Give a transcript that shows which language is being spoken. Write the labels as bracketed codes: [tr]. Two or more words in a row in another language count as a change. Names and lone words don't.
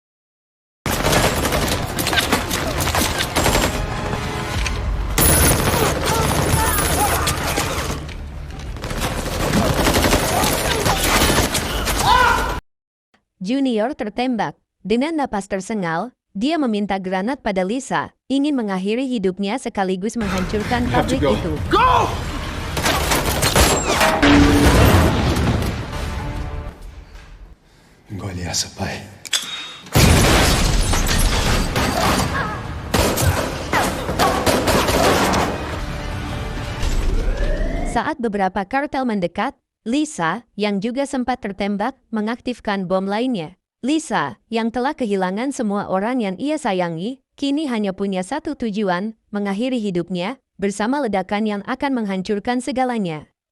[id] Junior tertembak. Dengan napas tersengal, dia meminta granat pada Lisa, ingin mengakhiri hidupnya sekaligus menghancurkan pabrik itu. Go! [pt] Engole essa, pai. [id] Saat beberapa kartel mendekat, Lisa, yang juga sempat tertembak, mengaktifkan bom lainnya. Lisa, yang telah kehilangan semua orang yang ia sayangi, kini hanya punya satu tujuan, mengakhiri hidupnya, bersama ledakan yang akan menghancurkan segalanya.